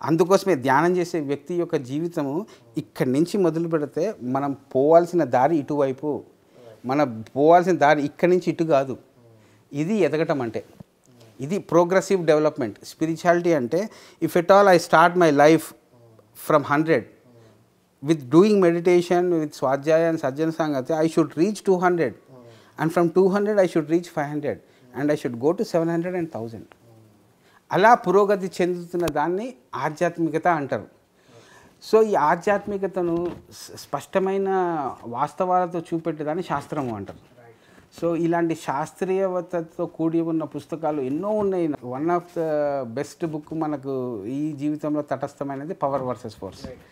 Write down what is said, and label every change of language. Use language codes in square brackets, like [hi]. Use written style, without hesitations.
[te] అందుకోసమే ధ్యానం చేసే వ్యక్తి యొక్క జీవితము ఇక్కడి నుంచి మొదలు పెడితే మనం పోవాల్సిన దారి ఇటువైపు, మనం పోవాల్సిన దారి ఇక్కడి నుంచి ఇటు కాదు. ఇది ఎదగటం అంటే, ఇది ప్రోగ్రెసివ్ డెవలప్మెంట్. స్పిరిచువాలిటీ అంటే [en] If at all I start my life from 100 with doing meditation, with swadhyaya and sajjana sangati, I should reach 200. And from 200 I should reach 500 and I should go to 700 and 1000. [te] అలా పురోగతి చెందుతున్న దాన్ని ఆధ్యాత్మికత అంటారు. సో ఈ ఆధ్యాత్మికతను స్పష్టమైన వాస్తవాలతో చూపెట్టేదాన్ని శాస్త్రము అంటారు. సో ఇలాంటి శాస్త్రీయతతో కూడి ఉన్న పుస్తకాలు ఎన్నో ఉన్నాయి. [en] one of the best book [te] మనకు ఈ జీవితంలో తటస్థమైనది పవర్ వర్సెస్ ఫోర్స్.